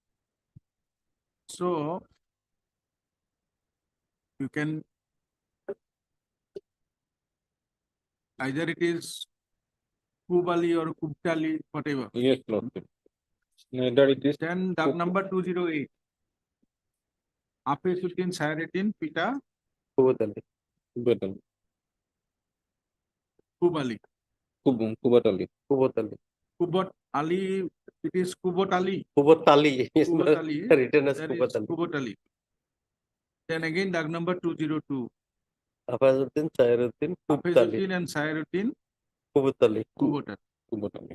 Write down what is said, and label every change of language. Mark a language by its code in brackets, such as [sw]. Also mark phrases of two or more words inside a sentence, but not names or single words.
[en] So you can either it is Kubali or Kubtali, whatever. Yes, Lordship. Neither it is Then doc number 208. Hafizuddin, Syruddin, Pita, Kubat Ali. Kubat Kubali. Kubat Ali. Kubat Ali. Kubat Ali, it is Kubot Ali. Kubat Ali is Kubat Ali, written as that Kubat is Ali. Kubot Ali. Then again, doc number 202. Hafizuddin, Syruddin, Kubat Ali. Hafizuddin and Syruddin, Kubat Ali. Kubot Ali. Kubat Ali.